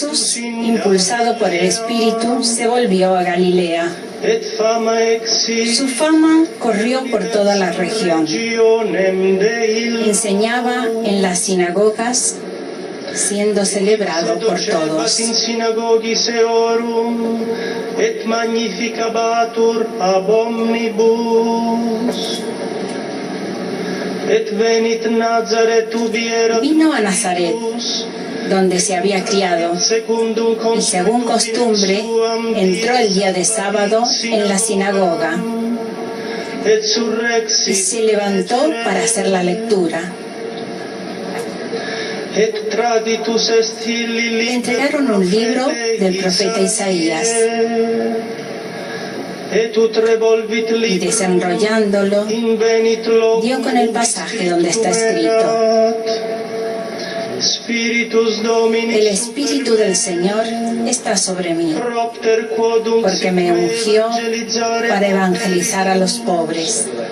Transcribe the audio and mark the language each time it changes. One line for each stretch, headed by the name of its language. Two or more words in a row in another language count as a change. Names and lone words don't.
Spanish: Jesús, impulsado por el Espíritu, se volvió a Galilea.
Latin: Et fama exi.
Spanish: Su fama corrió por toda la región. Enseñaba en las sinagogas, siendo celebrado por todos.
Latin: In synagogis eorum et magnificabatur ab omnibus. Et venit Nazaret ubi erat.
Spanish: Vino a Nazaret, donde se había criado, y según costumbre entró el día de sábado en la sinagoga y se levantó para hacer la lectura. Le entregaron un libro del profeta Isaías y desenrollándolo dio con el pasaje donde está escrito: el Espíritu del Señor está sobre mí, porque me ungió para evangelizar a los pobres.